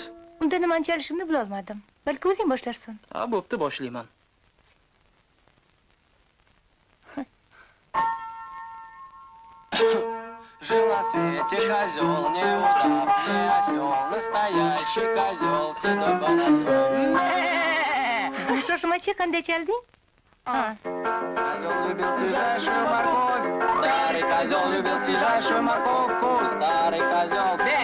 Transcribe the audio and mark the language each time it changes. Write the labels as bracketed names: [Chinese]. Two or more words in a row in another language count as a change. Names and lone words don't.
[Uzbek] Unda nimani chalishimni bilolmadim. Balki o'zing boshlarsan. Bo'pti, boshlayman. [Russian] Жил на свете козел, неудавный осел, настоящий козел, седой бородой. [Uzbek] Shoshmachi, qanday chalding? [Russian] Козел любил свежайшую морковь, старый козел любил свежайшую морковку, старый козел